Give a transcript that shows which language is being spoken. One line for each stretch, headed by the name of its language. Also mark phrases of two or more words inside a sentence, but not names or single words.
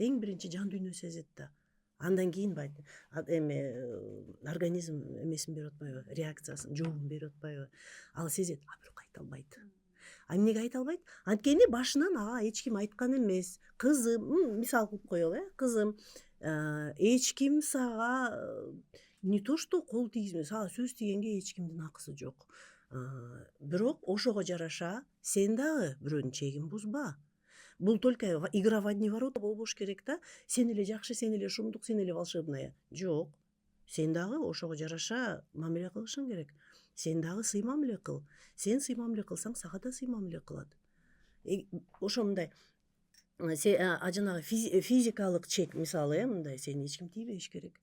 Kyrgyz: Эң биринчи жан дүйнө сезет да. Андан кийин организм эмесин берип атпайбы, реакциясын, жообун берип атпайбы. Ал сезет, а бирок айта албайт. Эмнеге айта албайт? Анткени башынан ага эч ким айткан эмес. Кызым, мисал кылып коелу, кызым, эч ким сага
Russian: не то что
Kyrgyz: кол тийгизме, сага сөз тийгенге эч кимдин акысы жок. Бирок ошого жараша сен дагы бирөөнүн чегин бузба.
Russian: Бул только игра в одни ворота
Kyrgyz: болбош керек да. Сен эле жакшы, сен эле шумдук, сен эле волшебная. Жок. Сен дагы ошого жараша мамиле кылышың керек. Сен дагы сый мамиле кыл. Сен сый мамиле кылсаң, сага да сый мамиле кылат. Ошо мындай жанагы физикалык чек мисалы, мындай сени эч ким тийбеш керек.